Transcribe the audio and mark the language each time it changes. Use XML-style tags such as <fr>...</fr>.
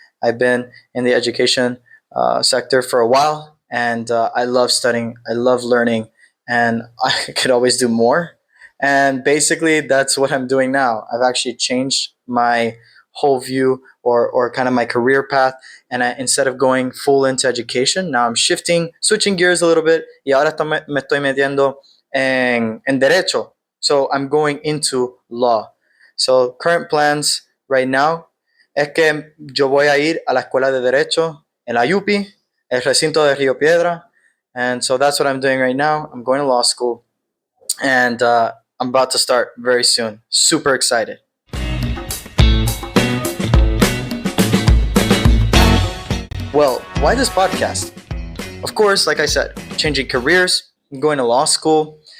<en>I've been in the education sector for a while, and I love studying. I love learning, and I could always do more. And basically, that's what I'm doing now. I've actually changed my whole view or kind of my career path. And instead of going full into education, now I'm switching gears a little bit.</en> <es>Y ahora me estoy metiendo en derecho.</es> <en>So I'm going into law. So current plans right now</en> <es>es que yo voy a ir a la escuela de derecho en la UPI, el recinto de Río Piedra.</es> <en>And so that's what I'm doing right now. I'm going to law school. And I'm about to start very soon. Super excited. Well, why this podcast? Of course, like I said, changing careers, going to law school.</en>